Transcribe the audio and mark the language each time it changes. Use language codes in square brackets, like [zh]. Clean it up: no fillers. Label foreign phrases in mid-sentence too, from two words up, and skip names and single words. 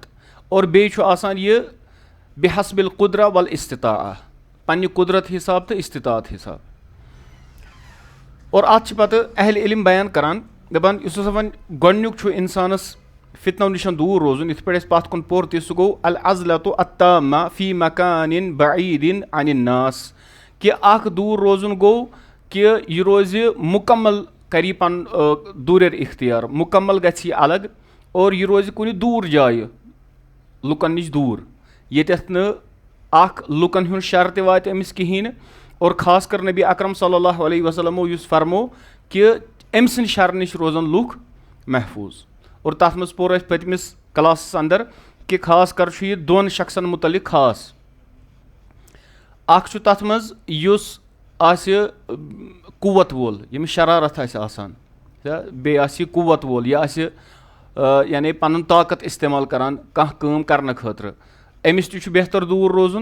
[ks] اور بیٚیہِ چھُ آسان یہِ [ar] بحسب القدرہ والاستطاعہ، [ks] پننہِ قدرت حساب تہٕ استطاعت حساب. اور اتھ چھِ پتہٕ اہل علم بیان کران دپان یُس ہسا وۄنۍ گۄڈنیُک چھُ انسانس فتنو نِش دوٗر روزُن، یِتھ پٲٹھۍ اَسہِ پتھ کُن پوٚر تہِ سُہ گوٚو [ar] العزلۃ التامہ فی مکان بعید عن الناس، [ks] کہِ اکھ دوٗر روزُن گوٚو کہِ یہِ روزِ مکمل کرِ یہِ پنُن دوٗریر اختیار، مکمل گژھِ یہِ الگ اور یہِ روزِ کُنہِ دوٗر جایہِ لُکن نِش دوٗر ییٚتٮ۪تھ نہٕ اکھ لُکن ہُنٛد شر تہِ واتہِ أمِس کہیٖنۍ نہٕ اور خاص کر نبی اکرم [ar] صلی اللہ علیہ وسلمو [ks] یُس فرمو کہِ أمۍ سٕنٛدِ شرٕ نِش روزن لُکھ محفوٗظ. اور تتھ منٛز پوٚر اَسہِ پٔتمِس کلاسس اندر کہِ خاص کر چھُ یہِ دۄن شخصن متعلق خاص. اکھ چھُ تتھ منٛز یُس آسہِ قوت وول، ییٚمِس شرارت آسہِ آسان، بیٚیہِ آسہِ یہِ قوت وول، یہِ آسہِ یعنی پنُن طاقت استعمال کران کانٛہہ کٲم کرنہٕ خٲطرٕ، أمِس تہِ چھُ بہتر دوٗر روزُن.